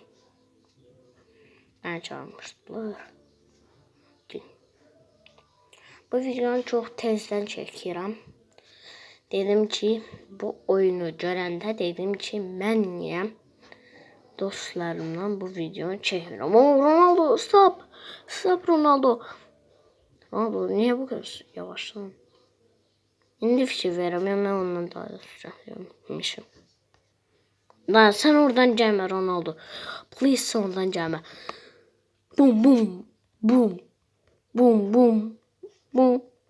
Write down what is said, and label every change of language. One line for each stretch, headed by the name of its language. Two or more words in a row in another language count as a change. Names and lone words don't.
Turkish: Ben çağırmıştılar. Bu videonu çok tezden çekiyorum.
Azerbaijani: Dedim ki bu oyunu görəndə dedim ki mən niyə dostlarımla bu
Turkish: videonu çekiyorum.
English: Ronaldo stop. Stop Ronaldo.
Turkish: Ronaldo niye bu kadar yavaşladın?
Azerbaijani: İndi fikir verəm.
Turkish: Ben ondan daha da sürətliymişim. Lan sen oradan gelme Ronaldo. Please sen oradan gelme. Boom boom. Boom. Boom boom. Boom.